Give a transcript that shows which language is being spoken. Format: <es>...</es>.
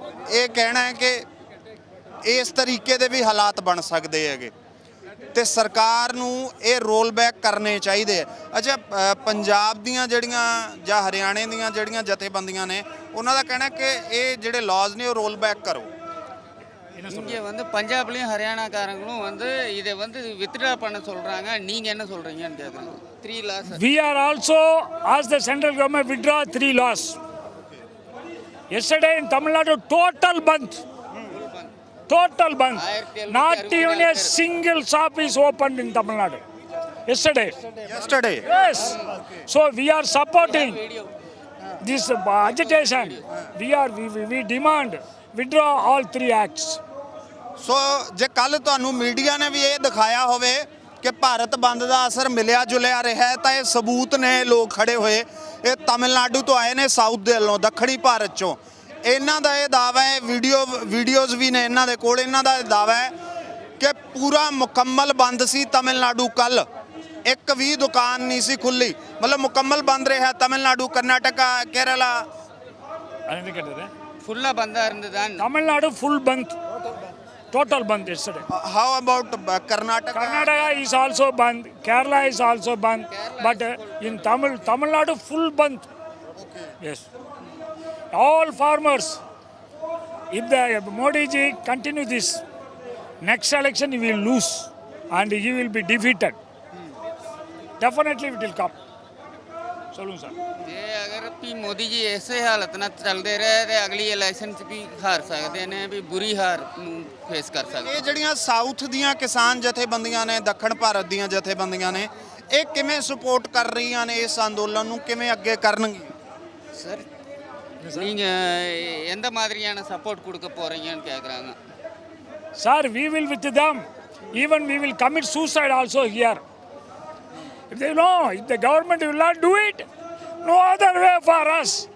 <pa>ਇਹ ਕਹਿਣਾ ਹੈ ਕਿ ਇਸ ਤਰੀਕੇ ਦੇ ਵੀ ਹਾਲਾਤ ਬਣ ਸਕਦੇ ਹੈਗੇ ਤੇ ਸਰਕਾਰ ਨੂੰ ਇਹ ਰੋਲ ਬੈਕ ਕਰਨੇ ਚਾਹੀਦੇ ਆ। ਅੱਛਾ, ਪੰਜਾਬ ਦੀਆਂ ਜਿਹੜੀਆਂ ਜਾਂ ਹਰਿਆਣੇ ਦੀਆਂ ਜਿਹੜੀਆਂ ਜਥੇਬੰਦੀਆਂ ਨੇ ਉਹਨਾਂ ਦਾ ਕਹਿਣਾ ਕਿ ਇਹ ਜਿਹੜੇ ਲਾਜ਼ ਨੇ ਉਹ ਰੋਲ ਬੈਕ ਕਰੋ।</pa> <ta>இங்கே வந்து பஞ்சாப்லேயும் ஹரியானாக்காரங்களும் வந்து இதை வந்து வித்ட்ரா பண்ண சொல்கிறாங்க, நீங்கள் என்ன சொல்கிறீங்கன்னு கேட்குறாங்க.</ta> <en>3 laws. We are also asked the central government withdraw 3 laws. Yesterday in Tamil Nadu, total band. Total band. Not even a single shop is opened in Tamil Nadu. Yesterday. Yes. So we are supporting this agitation. We demand withdraw all 3 acts.</en> <pa>ਸੋ ਜੇ ਕੱਲ ਤੁਹਾਨੂੰ media ਨੇ ਵੀ ਇਹ ਦਿਖਾਇਆ ਹੋਵੇ ਕਿ ਭਾਰਤ ਬੰਦ ਦਾ ਅਸਰ ਮਿਲਿਆ ਜੁਲਿਆ ਰਿਹਾ ਹੈ ਤਾਂ ਇਹ ਸਬੂਤ ਨੇ ਲੋਕ ਖੜੇ ਹੋਏ। ਇਹ ਤਮਿਲਨਾਡੂ ਤੋਂ ਆਏ ਨੇ, ਸਾਊਥ ਦੇ ਵੱਲੋਂ, ਦੱਖਣੀ ਭਾਰਤ ਚੋਂ। ਇਹਨਾਂ ਦਾ ਇਹ ਦਾਅਵਾ ਹੈ, ਵੀਡੀਓਜ਼ ਵੀ ਨੇ ਇਹਨਾਂ ਦੇ ਕੋਲ। ਇਹਨਾਂ ਦਾ ਇਹ ਦਾਅਵਾ ਹੈ ਕਿ ਪੂਰਾ ਮੁਕੰਮਲ ਬੰਦ ਸੀ ਤਮਿਲਨਾਡੂ ਕੱਲ, ਇੱਕ ਵੀ ਦੁਕਾਨ ਨਹੀਂ ਸੀ ਖੁੱਲੀ। ਮਤਲਬ ਮੁਕੰਮਲ ਬੰਦ ਰਿਹਾ ਤਮਿਲਨਾਡੂ, ਕਰਨਾਟਕਾ, ਕੇਰਲਾ</pa> <ta>ஃபுல்லாக பந்தாக இருந்தது தான்.</ta> <en>Tamil Nadu full band. Total band yesterday. How about Karnataka? Karnataka is also band. Kerala is also band. But in Tamil Nadu full band. Okay. Yes. All farmers, if the Modi ji continue this, next election he will lose and he will be defeated. Definitely it will come.</en> <ta>Solun sir.</ta> <pa>ਜੇ ਅਗਰ ਵੀ ਮੋਦੀ ਜੀ ਇਸੇ ਹਾਲਤ ਨਾਲ ਚੱਲਦੇ ਰਹੇ ਤੇ ਅਗਲੀ election 'ਚ ਵੀ ਹਾਰ ਸਕਦੇ ਨੇ, ਵੀ ਬੁਰੀ ਹਾਰ ਨੂੰ ਫੇਸ ਕਰ ਸਕਦੇ। ਇਹ ਜਿਹੜੀਆਂ ਸਾਊਥ ਦੀਆਂ ਕਿਸਾਨ ਜਥੇਬੰਦੀਆਂ ਨੇ, ਦੱਖਣ ਭਾਰਤ ਦੀਆਂ ਜਥੇਬੰਦੀਆਂ ਨੇ, ਇਹ ਕਿਵੇਂ ਸਪੋਰਟ ਕਰ ਰਹੀਆਂ ਨੇ ਇਸ ਅੰਦੋਲਨ ਨੂੰ, ਕਿਵੇਂ ਅੱਗੇ ਕਰਨਗੀਆਂ?</pa> <ta>சார் நீங்கள் எந்த மாதிரியான சப்போர்ட் கொடுக்க போகிறீங்கன்னு கேட்குறாங்க.</ta> <en>Sir, we will with them. Even we will commit suicide also here. If the government will not do it, no other way for us.</en>